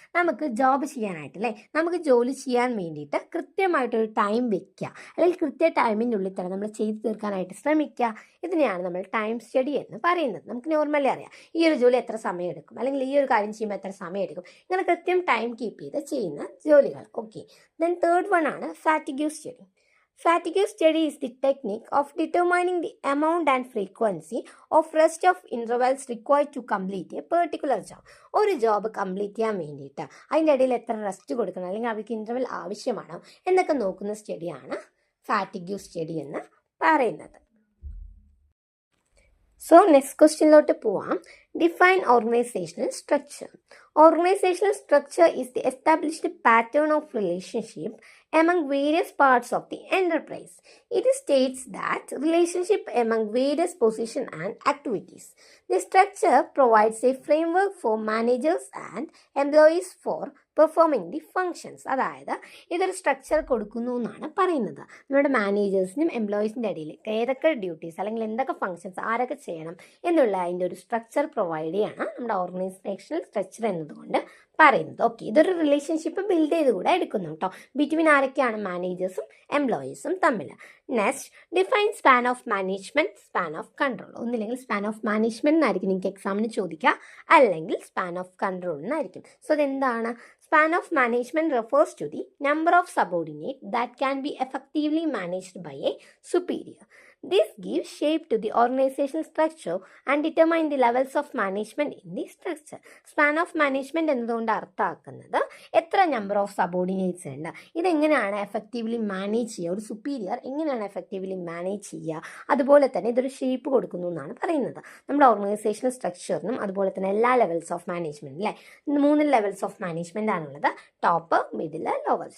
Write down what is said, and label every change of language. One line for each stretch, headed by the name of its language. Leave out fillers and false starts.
Malayalam: നമുക്ക് ജോബ് ചെയ്യാനായിട്ടല്ലേ, നമുക്ക് ജോലി ചെയ്യാൻ വേണ്ടിയിട്ട് കൃത്യമായിട്ടൊരു ടൈം വെക്കുക അല്ലെങ്കിൽ കൃത്യ ടൈമിൻ്റെ ഉള്ളിൽ തന്നെ നമ്മൾ ചെയ്തു തീർക്കാനായിട്ട് ശ്രമിക്കുക. ഇതിനെയാണ് നമ്മൾ ടൈം സ്റ്റഡി എന്ന് പറയുന്നത്. നമുക്ക് നോർമലി അറിയാം ഈ ഒരു ജോലി എത്ര സമയം എടുക്കും അല്ലെങ്കിൽ ഈ ഒരു കാര്യം ചെയ്യുമ്പോൾ എത്ര സമയം എടുക്കും, ഇങ്ങനെ കൃത്യം ടൈം കീപ്പ് ചെയ്ത് ചെയ്യുന്ന ജോലികൾ.
English: Okay, then third one ആണ് fatigue study. Fatigue study is the technique of determining the amount and frequency of rest of intervals required to complete a particular job.
Malayalam: ഒരു ജോബ് കംപ്ലീറ്റ് ചെയ്യാൻ വേണ്ടിയിട്ട് അതിൻ്റെ ഇടയിൽ എത്ര റെസ്റ്റ് കൊടുക്കണം അല്ലെങ്കിൽ അവർക്ക് ഇൻ്റർവെൽ ആവശ്യമാണോ എന്നൊക്കെ നോക്കുന്ന സ്റ്റഡിയാണ് ഫാറ്റിഗ് സ്റ്റഡി എന്ന് പറയുന്നത്. സോ നെക്സ്റ്റ് ക്വസ്റ്റ്യനിലോട്ട് പോവാം.
English: Define organizational structure. Organizational structure is the established pattern of relationship among various parts of the enterprise. It states that relationship among various positions and activities. The structure provides a framework for managers and employees for performing the functions.
Malayalam: അതായത് ഇതൊരു structure കൊടുക്കുന്നു എന്നാണ് പറയുന്നത്. നമ്മുടെ മാനേജേഴ്സിനും എംപ്ലോയീസിൻ്റെ ഇടയിൽ ഏതൊക്കെ duties അല്ലെങ്കിൽ എന്തൊക്കെ ഫങ്ഷൻസ് ആരൊക്കെ ചെയ്യണം എന്നുള്ള അതിൻ്റെ ഒരു സ്ട്രക്ചർ പ്രൊവൈഡ് ചെയ്യാണ് നമ്മുടെ ഓർഗനൈസേഷണൽ സ്ട്രക്ചർ എന്നതുകൊണ്ട് പറയുന്നത്. ഓക്കെ, ഇതൊരു റിലേഷൻഷിപ്പ് ബിൽഡ് ചെയ്ത് കൂടെ എടുക്കുന്നു കേട്ടോ, ബിറ്റ്വീൻ ആരൊക്കെയാണ് മാനേജേഴ്സും എംപ്ലോയീസും തമ്മിൽ.
English: Next, define span of management, span of control.
Malayalam: ഒന്നില്ലെങ്കിൽ സ്പാൻ ഓഫ് മാനേജ്മെന്റ് എന്നായിരിക്കും നിങ്ങൾക്ക് എക്സാമിന് ചോദിക്കുക, അല്ലെങ്കിൽ സ്പാൻ ഓഫ് കൺട്രോൾ എന്നായിരിക്കും. സോ അതെന്താണ്?
English: Span of management refers to the number of subordinates that can be effectively managed by a superior. This gives shape to the organizational structure and determine the levels of management in the structure. Span of management
Malayalam: എന്നതുകൊണ്ട് അർത്ഥമാക്കുന്നത് എത്ര number of subordinates ഉണ്ട്, ഇതെങ്ങനെയാണ് effectively manage ചെയ്യുക, ഒരു superior എങ്ങനെയാണ് effectively manage ചെയ്യുക, അതുപോലെ തന്നെ ഇതൊരു ഷേപ്പ് കൊടുക്കുന്നു എന്നാണ് പറയുന്നത്. നമ്മുടെ ഓർഗനൈസേഷണൽ സ്ട്രക്ചറിനും അതുപോലെ തന്നെ എല്ലാ ലെവൽസ് ഓഫ് മാനേജ്മെന്റ് അല്ലേ, 3 ലെവൽസ് ഓഫ് മാനേജ്മെന്റ് ആണുള്ളത്, ടോപ്പ്, മിഡിൽ, ലോവർ.